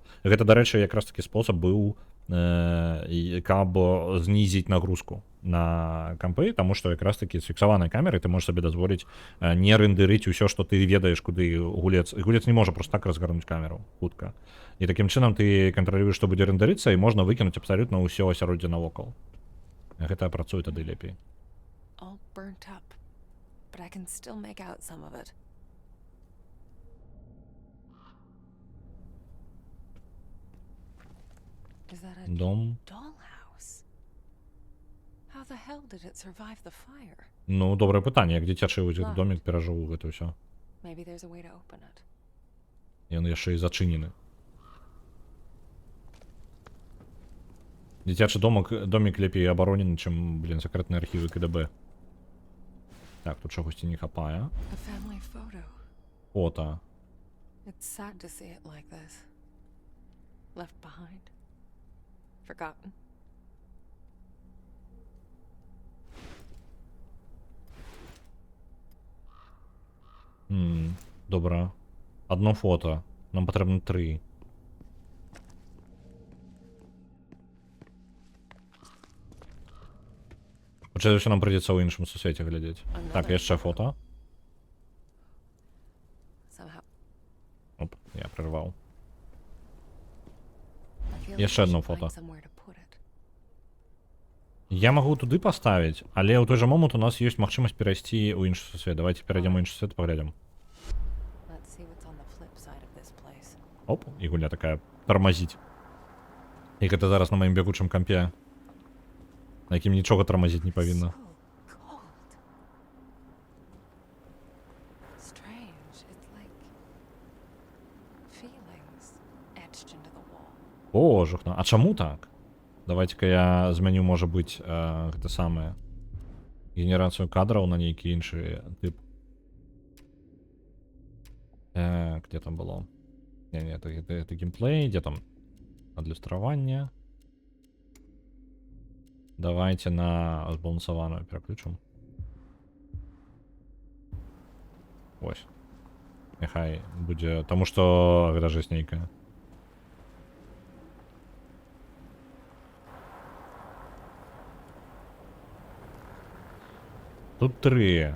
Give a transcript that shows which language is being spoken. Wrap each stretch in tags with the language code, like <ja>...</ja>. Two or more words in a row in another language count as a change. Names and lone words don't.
<be>Гэта, дарэчы, якраз такі спосаб быў, каб знізіць нагрузку на кампы, таму што якраз такі з фіксаванай камеры ты можаш сабе дазволіць не рэндэрыць усё, што ты ведаеш, куды гулец не можа проста так разгарнуць камеру хутка. І такім чынам ты кантралюеш, што будзе рэндэрыцца, і можна выкінуць абсалютна ўсё асяроддзе навокал. Гэта працуе тады лепей.</be> <en>All burnt up, but I can still make out some of it. Is that a</en> <be>Дом.</be> <en>dollhouse? How the hell did it survive the fire?</en> <be>Ну, добрае пытанне, як дзіцячы домик перажыў гэта ўсё.</be> <en>Maybe there's a way to open it.</en> <be>Ён яшчэ і зачынены. Дзіцячы домик лепей абаронены, чым, сакрэтныя архівы КДБ. Так, тут чагосьці не хапае.</be> <en>A family photo.</en> <be>Фото.</be> <en>It's sad to see it like this. Left behind. Forgotten.</en> <be>Добра.</be> <ru>Одно фото.</ru> <be>Нам патрэбна 3. Хутчэй за ўсё нам прыйдзецца ў іншым сусвеце глядзець. Так, яшчэ фото.</be> <en>Somehow.</en> <be>Оп, я прерваў.</be> <en>I feel</en> <be>Яшчэ</be> <en>like we</en> <ru>одно</ru> <en>should</en> <be>фото.</be> <en>find somewhere to put it.</en> <be>Я магу туды паставіць, але ў той жа момант у нас ёсць магчымасць перайсці ў іншы сусвет. Давайте перайдзем у іншы сусвет, паглядзім.</be> <en>Let's see what's on the flip side of this place.</en> <be>Оп, і гульня такая тармазіць. І гэта зараз на маім бегучым кампе, на якім нічога тармазіць не павінна.</be> <en>So cold. Strange. It's like feelings etched into the wall.</en> <be>О, жахна. А чаму так? Давайте-ка я змяню, можа быць, гэта самае генерацыю кадраў на нейкі іншы тып.</be> <ru>Где там было? Не, это геймплей, где там адлюстраванне.</ru> <be>Давайте на збалансаваную пераключым. Вось. Няхай будзе, таму што гэта жесть нейкая. Тут 3.</be>